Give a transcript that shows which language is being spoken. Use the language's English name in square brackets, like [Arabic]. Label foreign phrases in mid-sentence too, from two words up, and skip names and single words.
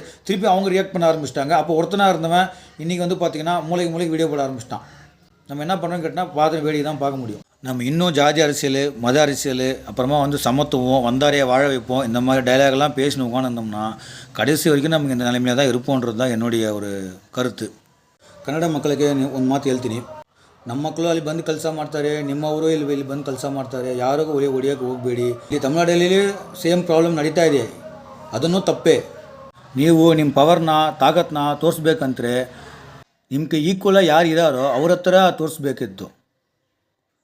[Tamil] திருப்பி அவங்க ரியாக்ட் பண்ண ஆரம்பிச்சிட்டாங்க. அப்போ ஒருத்தனாக இருந்தவன் இன்றைக்கி வந்து பார்த்திங்கன்னா மூளைக்கு வீடியோ போட ஆரம்பிச்சிட்டான். நம்ம என்ன பண்ணுறோன்னு கேட்டால் பார்த்து வேடிக்கை தான் பார்க்க முடியும். நம்ம இன்னும் ஜாதி அரசியல், மத அரசியல், அப்புறமா வந்து சமத்துவம், வந்தாரையை வாழ வைப்போம், இந்த மாதிரி டைலாக்லாம் பேசினு உட்காந்துருந்தோம்னா கடைசி வரைக்கும் நமக்கு இந்த நிலைமையில் தான் இருப்போன்றது தான் என்னுடைய ஒரு ಕರುತು. [Kannada] ಕನ್ನಡ ಮಕ್ಕಳಿಗೆ ಒಂದು ಮಾತು ಹೇಳ್ತೀನಿ. ನಮ್ಮ ಮಕ್ಕಳು ಅಲ್ಲಿ ಬಂದು ಕೆಲಸ ಮಾಡ್ತಾರೆ, ನಿಮ್ಮವರು ಇಲ್ಲಿ ಬಂದು ಕೆಲಸ ಮಾಡ್ತಾರೆ, ಯಾರಿಗೂ ಹೊಡಿಯೋಕ್ಕೆ ಹೋಗಬೇಡಿ. ಇಲ್ಲಿ ತಮಿಳ್ನಾಡಲ್ಲಿ [English] same problem [Kannada] ನಡೀತಾ ಇದೆ, ಅದನ್ನು ತಪ್ಪೇ. ನೀವು ನಿಮ್ಮ ಪವರ್ನ ತಾಕತ್ನ ತೋರಿಸ್ಬೇಕಂದ್ರೆ ನಿಮಗೆ ಈಕ್ವಲಾಗಿ ಯಾರು ಇದ್ದಾರೋ ಅವ್ರ ಹತ್ರ ತೋರಿಸ್ಬೇಕಿತ್ತು.